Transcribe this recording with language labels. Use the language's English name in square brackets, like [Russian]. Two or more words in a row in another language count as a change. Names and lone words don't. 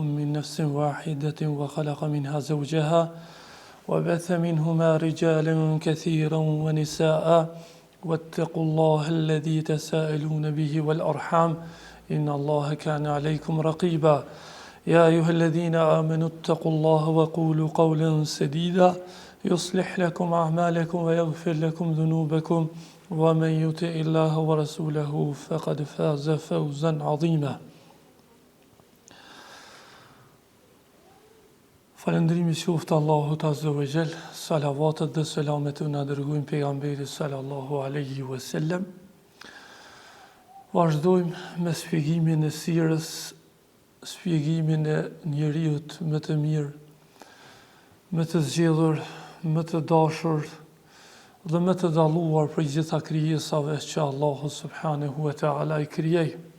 [Arabic] من نفس واحدة وخلق منها زوجها وبث منهما رجالا كثيرا ونساء واتقوا الله الذي تساءلون به والأرحام إن الله كان عليكم رقيبا يا أيها الذين آمنوا اتقوا الله وقولوا قولا سديدا يصلح لكم أعمالكم ويغفر لكم ذنوبكم ومن يطع الله ورسوله فقد فاز فوزا عظيما. [Albanian] Falëndrimi qoftë Allahut [Arabic] عز وجل, [Albanian] salavatet dhe selamet na dërgojmë pejgamberit [Arabic] صلى الله عليه وسلم. [Albanian] Vazhdojmë me shpjegimin e sirës, shpjegimin e njeriut më të mirë, më të zgjedhur, më të dashur dhe më të dalluar për gjitha krijesave që Allahu [Arabic] سبحانه وتعالى [Albanian] i krijoi.